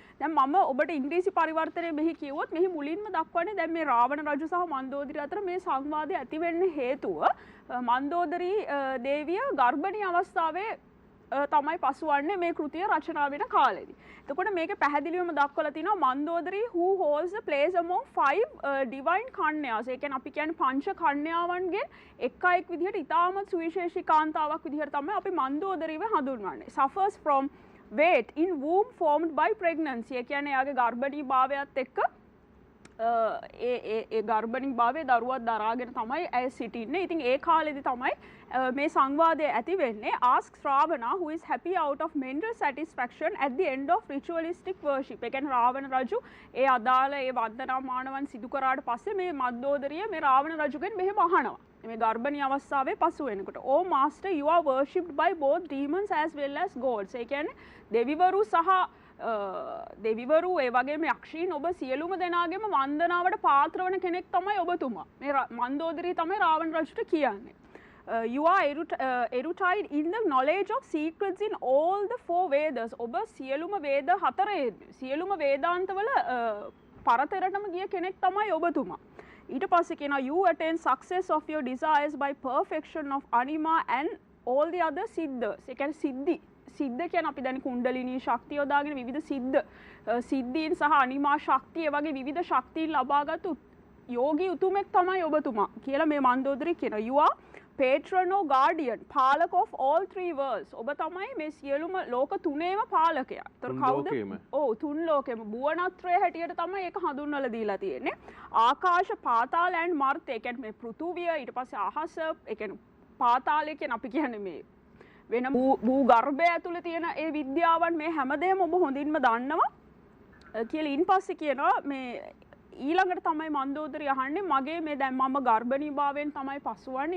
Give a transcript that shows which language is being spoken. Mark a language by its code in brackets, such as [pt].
[si] දැන් මම ඔබට ඉංග්‍රීසි පරිවර්තනය මෙහි කිව්වොත් මෙහි මුලින්ම දක්වන්නේ දැන් මේ රාවණ රජු සහ මන්දෝදරිය අතර මේ සංවාදය ඇති වෙන්න හේතුව මන්දෝදරී දේවිය ගර්භණී අවස්ථාවේ තමයි පසුවන්නේ මේ කෘතිය රචනා වෙන කාලෙදී. එතකොට මේකේ පැහැදිලිවම දක්වලා තිනවා මන්දෝදරී [en] who holds the place among 5 divine [si] කන්‍යාස්. ඒ කියන්නේ අපි කියන්නේ පංච කන්‍යාවන්ගෙන් එක් විදිහට ඉතාමත් සුවිශේෂී කාන්තාවක් විදිහට තමයි අපි මන්දෝදරීව හඳුන්වන්නේ. [en] suffers from weight in womb formed by pregnancy. [si] ඒ කියන්නේ යාගේ ගර්භණී භාවයත් එක්ක ඒ ගර්භණී භාවයේ දරුවක් දරාගෙන තමයි ඇය සිටින්නේ. ඉතින් ඒ කාලෙදි තමයි මේ සංවාදය ඇති වෙන්නේ. [en] ask Ravana who is happy out of mental satisfaction at the end of ritualistic worship. [si] ඒ කියන්නේ රාවණ රජු ඒ අදාළ ඒ වන්දනාමානවන් සිදු කරාට පස්සේ මේ මන්දෝදරිය මේ රාවණ රජුගෙන් මෙහෙම අහනවා. මේ ගර්භණී අවස්ථාවේ පසු වෙනකොට [en] "Oh master, you are worshipped by both demons as well as gods." [si] ඒ කියන්නේ දෙවිවරු සහ දෙවිවරු ඒ වගේම යක්ෂීන් ඔබ සියලුම දෙනාගේම වන්දනාවට පාත්‍ර වන කෙනෙක් තමයි ඔබතුමා. මේ මන්දෝදරිය තමයි රාවණ රජුට කියන්නේ. [en] You are erudite in the knowledge of secrets in all the 4 Vedas. [si] ඔබ සියලුම වේද හතරේ සියලුම වේදාන්තවල පරතරටම ගිය කෙනෙක් තමයි ඔබතුමා. ඊට පස්සේ කියනවා [en] you attain success of your desires by perfection of anima and all the other siddhas. [si] ඒ කියන්නේ සිද්ධ කියන අපි දැන් කුණ්ඩලිනී ශක්තිය යොදාගෙන විවිධ සිද්ධීන් සහ අනිමා ශක්තිය වගේ විවිධ ශක්තියින් ලබාගත් යෝගී උතුමෙක් තමයි ඔබතුමා කියලා මේ මන්දෝදරිය කියනවා. [en] You are patron or guardian, palaka of all 3 worlds. [si] ඔබ තමයි මේ සියලුම ලෝක තුනේම පාලකයා. ඒතර කවුද? ඔව්, තුන් ලෝකෙම බුවනත්‍රය හැටියට තමයි ඒක හඳුන්වලා දීලා තියෙන්නේ. ආකාශ, පාතාල and මර්ත්‍ය. ඒ කියන්නේ මේ පෘථුවිය, ඊට පස්සේ අහස, ඒ කියන්නේ පාතාලය කියන අපි කියන්නේ මේ වෙන භූ ගර්භය ඇතුළේ තියෙන ඒ විද්‍යාවන් මේ හැමදේම ඔබ හොඳින්ම දන්නවා කියලා ඊන් පස්සේ කියනවා මේ ඊළඟට තමයි මන්දෝදරිය අහන්නේ මගේ මේ දැන් මම ගර්භණී භාවයෙන් තමයි පසුවන්නේ.